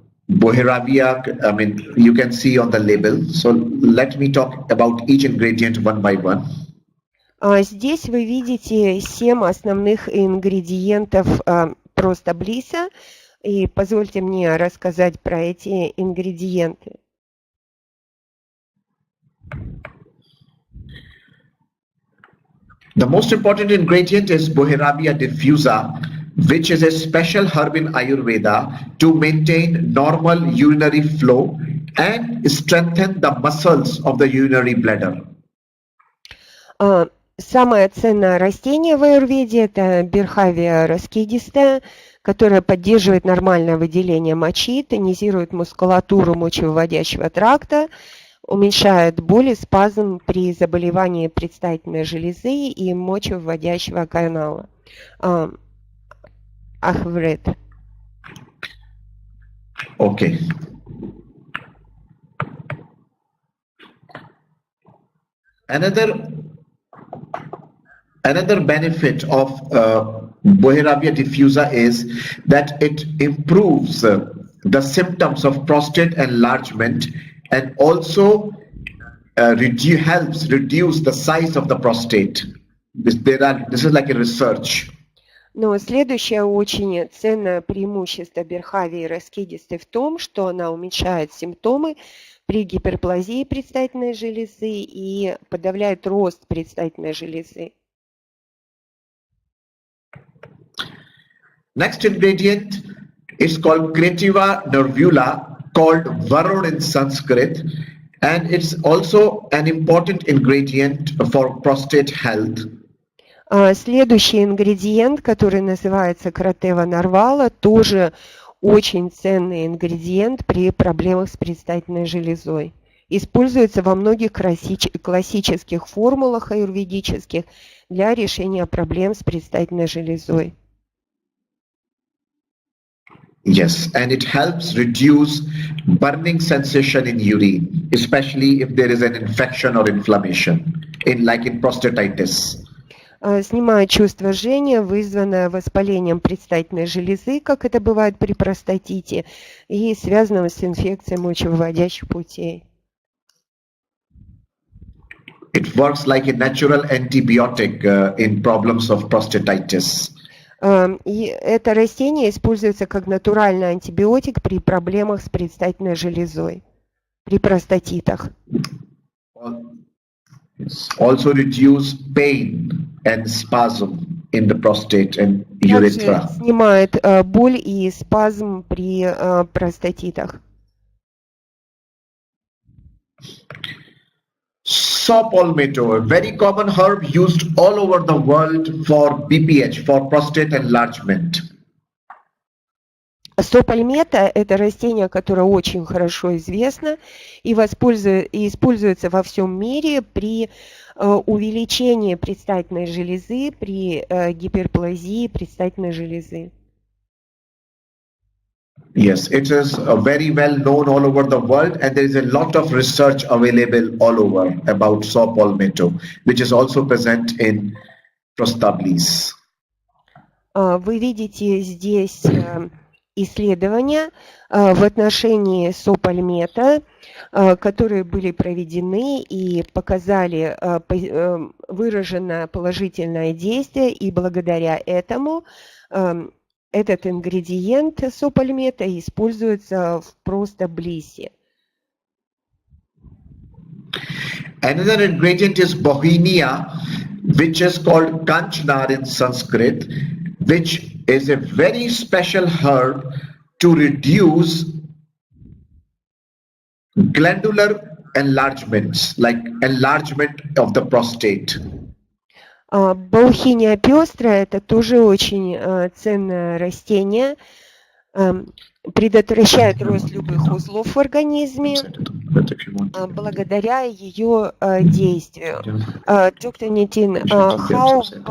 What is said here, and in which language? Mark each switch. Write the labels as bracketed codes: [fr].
[en] Boheravia, I mean, you can see on the label. So let me talk about each ingredient one by one. [ru] Здесь вы видите 7 основных ингредиентов Prostabliss, и позвольте мне рассказать про эти ингредиенты. [en] The most important ingredient is Boheravia diffusa, which is a special herb in Ayurveda to maintain normal urinary flow and strengthen the muscles of the urinary bladder. [ru] Самое ценное растение в аюрведе – это Бирхавия раскидистая, которая поддерживает нормальное выделение мочи, тонизирует мускулатуру мочевыводящего тракта, уменьшает боль и спазм при заболевании предстательной железы и мочевыводящего канала. Ахвред. [en] Okay. Another benefit of Boheravia diffusa is that it improves the symptoms of prostate enlargement and also helps reduce the size of the prostate. This is like a research. [ru] Но следующее очень ценное преимущество Бирхавии раскидистой в том, что она уменьшает симптомы при гиперплазии предстательной железы и подавляет рост предстательной железы. [en] Next ingredient is called Creativa nervula, called Varun in Sanskrit, and it's also an important ingredient for prostate health. [ru] Следующий ингредиент, который называется Creativa nervula, тоже очень ценный ингредиент при проблемах с предстательной железой. Используется во многих классических формулах аюрведических для решения проблем с предстательной железой. [en] Yes, and it helps reduce burning sensation in urine, especially if there is an infection or inflammation, like in prostatitis. [ru] Снимает чувство жжения, вызванное воспалением предстательной железы, как это бывает при простатите, и связанного с инфекцией мочевыводящих путей. [en] It works like a natural antibiotic in problems of prostatitis. [ru] И это растение используется как натуральный антибиотик при проблемах с предстательной железой, при простатитах. [en] Also reduce pain and spasm in the prostate and urethra. [ru] Также снимает боль и спазм при простатитах. [en] Saw palmetto, a very common herb used all over the world for BPH, for prostate enlargement. [ru] Сопальмета – это растение, которое очень хорошо известно и используется во всем мире при увеличении предстательной железы, при гиперплазии предстательной железы. [en] Yes, it is very well known all over the world, and there is a lot of research available all over about saw palmetto, which is also present in Prostabliss. [ru] Вы видите здесь исследования в отношении сопальмета, которые были проведены и показали выраженное положительное действие, и благодаря этому этот ингредиент сопальмета используется в Prostabliss. [en] Another ingredient is Bohemia, which is called Kanchnar in Sanskrit, which is a very special herb to reduce glandular enlargements, like enlargement of the prostate. [ru] Баухиния пестрая – это тоже очень ценное растение, предотвращает рост любых узлов в организме благодаря ее действию. Доктор Нитин, [en] how